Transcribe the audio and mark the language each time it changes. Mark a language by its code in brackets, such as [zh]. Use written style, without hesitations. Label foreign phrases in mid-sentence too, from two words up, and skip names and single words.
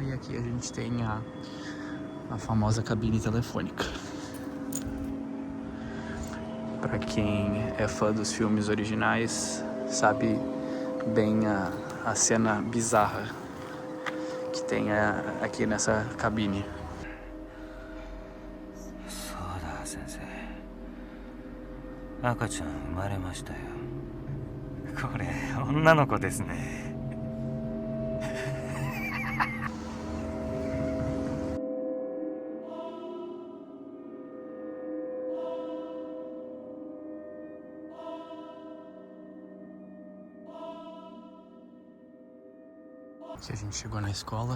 [pt] E aqui a gente tem a famosa cabine telefônica. Pra quem é fã dos filmes originais, sabe bem a cena bizarra que tem aqui nessa cabine. [ja] そうだ先生、赤ちゃん生まれましたよ。これ女の子ですね。 [pt] Aqui a gente chegou na escola.